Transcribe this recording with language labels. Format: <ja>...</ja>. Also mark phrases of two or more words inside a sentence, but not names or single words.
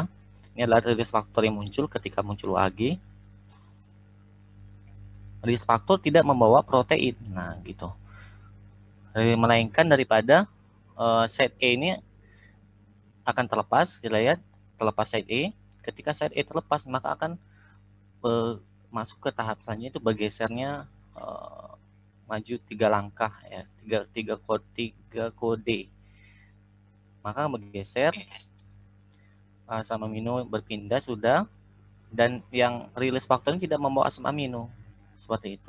<id>Ini adalah release faktor yang muncul ketika muncul UAG. Release faktor tidak membawa protein. Nah, gitu. Melainkan daripada site A ini akan terlepas, kita lihat terlepas site A. Ketika site A terlepas, maka akan masuk ke tahap selanjutnya itu bergesernya maju 3 langkah ya, 3 kode. Maka bergeser asam amino berpindah sudah, dan yang release faktor ini tidak membawa asam amino seperti itu.</id>